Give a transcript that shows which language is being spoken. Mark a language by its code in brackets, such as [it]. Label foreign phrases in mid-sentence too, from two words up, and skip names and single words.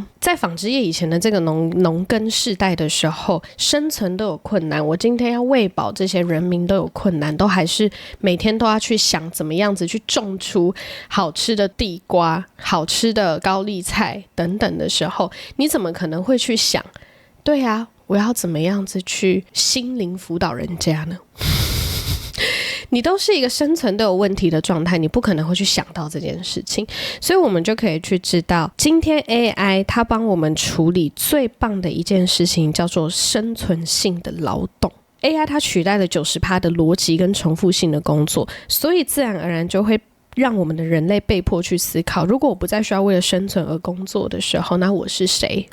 [zh] 在紡織業以前的這個農耕世代的時候，生存都有困難，我今天要餵飽這些人民都有困難，都還是每天都要去想怎麼樣子去種出好吃的地瓜、好吃的高麗菜等等的時候，你怎麼可能會去想，對啊，我要怎麼樣子去心靈輔導人家呢？你都是一個生存都有問題的狀態，你不可能會去想到這件事情。所以我們就可以去知道，今天 AI 它幫我們處理最棒的一件事情叫做生存性的勞動。AI 它取代了 90% 的邏輯跟重複性的工作，所以自然而然就會讓我們的人類被迫去思考，如果我不再需要為了生存而工作的時候，那我是誰？